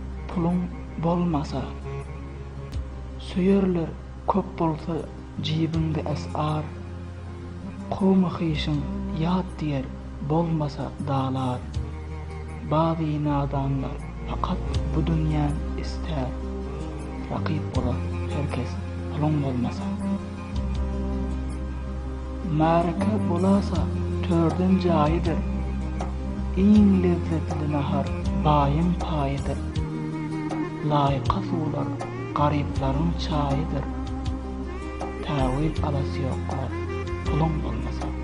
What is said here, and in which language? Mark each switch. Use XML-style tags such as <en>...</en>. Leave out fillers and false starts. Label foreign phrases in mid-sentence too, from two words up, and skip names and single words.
<tk>pulun bolmasa, söyerler köp bolsa jibinde esar, kowmy hyşyň ýat diýer bolmasa dağlar. Bazı nadanlar fakat bu dünýäni ister, rakip bolar herkes pulun bolmasa. Maraka bolasa törden jaýydyr, iň lezzetli nahar baýyň paýydyr. Laýyka suwlar garyplaryň çaýydyr, täwil alasy ýoklar pulun bolmasa.</tk>